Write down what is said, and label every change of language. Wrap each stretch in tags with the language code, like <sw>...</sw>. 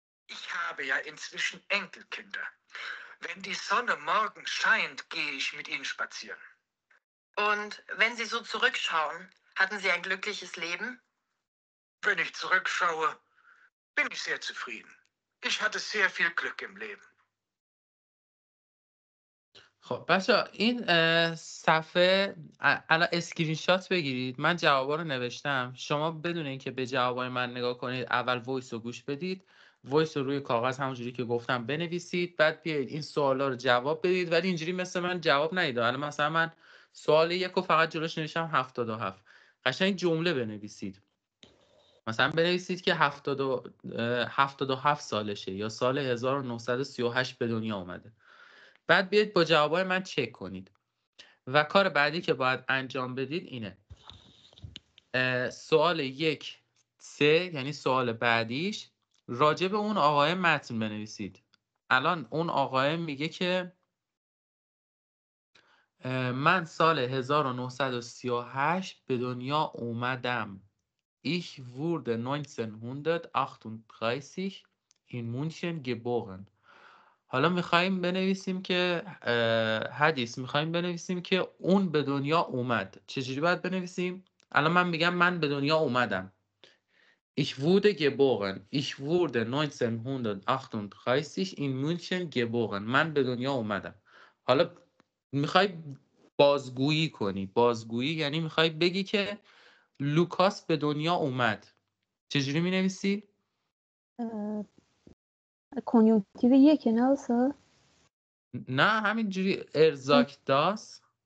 <de>Ich habe ja inzwischen Enkelkinder. Wenn die Sonne morgens scheint, gehe ich mit ihnen spazieren. Und wenn Sie so zurückschauen, hatten Sie ein glückliches Leben? Wenn ich zurückschaue, bin ich sehr zufrieden. Ich hatte sehr viel Glück im Leben.</de> <fa>خب بچه این صفحه الان اسکرین شات بگیرید. من جوابا رو نوشتم. شما بدون اینکه به جوابای من نگاه کنید اول وایس رو گوش بدید. وایس رو روی کاغذ همونجوری که گفتم بنویسید. بعد بیایید این سوالا رو جواب بدید. ولی اینجوری مثل من جواب ندید. الان مثلا من سوال 1 رو فقط جلوش نوشتم 77. قشنگ جمله بنویسید. مثلا بنویسید که 77 سالشه یا سال 1938 به دنیا اومده. بعد بیاید با جوابای من چک کنید. و کار بعدی که باید انجام بدید اینه. سوال 1 3 یعنی سوال بعدیش راجع به اون آقای متن بنویسید. الان اون آقای میگه که من سال 1938 به دنیا اومدم.</fa> <de>Ich wurde 1938 in München geboren.</de> <fa>حالا میخواییم بنویسیم که حدیث میخواییم بنویسیم که اون به دنیا اومد. چجوری باید بنویسیم؟ الان من میگم من به دنیا اومدم.</fa> <de>Ich wurde geboren. Ich wurde 1938 in München geboren.</de> <fa>من به دنیا اومدم. حالا میخوای بازگویی کنی. بازگویی یعنی میخوای بگی که لوکاس به دنیا اومد. چجوری مینویسی؟ کنیونکتیو 1 نه اصلا؟ نه همینجوری</fa> <de>ارزاک داس.</de>